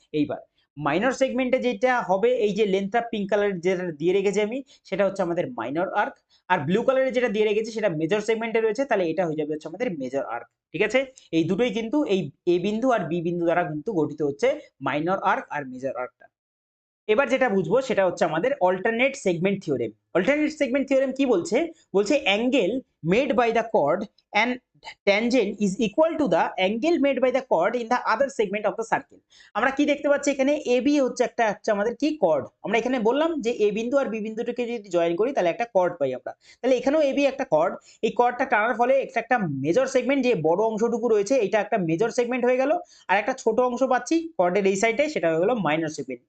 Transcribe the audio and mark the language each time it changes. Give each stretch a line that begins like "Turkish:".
Bangla: এইবার মাইনর সেগমেন্টে যেটা হবে, এই যে লেন্থটা পিঙ্ক কালার যেটা দিয়ে রেখেছি আমি, সেটা হচ্ছে আমাদের মাইনর আর্ক। আর ব্লু কালারে যেটা দিয়ে রেখেছি সেটা মেজর সেগমেন্টে রয়েছে, তাহলে এটা হয়ে যাবে হচ্ছে আমাদের মেজর আর্ক। ঠিক আছে, এই দুটোই কিন্তু এই এ বিন্দু আর বি বিন্দু দ্বারা কিন্তু গঠিত হচ্ছে মাইনর আর্ক আর মেজর আর্কটা। এবার যেটা বুঝবো সেটা হচ্ছে আমাদের alternate segment theorem. Alternate segment theorem কি বলছে? বলছে
English: Angle made by the chord and tangent is equal to the angle made by the chord in the other segment of the circle.
Bangla: আমরা কি দেখতে পাচ্ছি এখানে? AB হচ্ছে আমাদের কি, কর্ড। আমরা এখানে বললাম যে এ বিন্দু আর বি বিন্দুটাকে যদি জয়েন করি, তাহলে একটা কর্ড পাই আমরা। তাহলে এখানেও AB একটা কর্ড। এই কর্ডটা টানার ফলে একটা মেজর সেগমেন্ট, যে বড় অংশটুকু রয়েছে, এটা একটা মেজর সেগমেন্ট হয়ে গেল। আর একটা ছোট অংশ পাচ্ছি কর্ডের এই সাইডে, সেটা হয়ে গেল মাইনর সেগমেন্ট।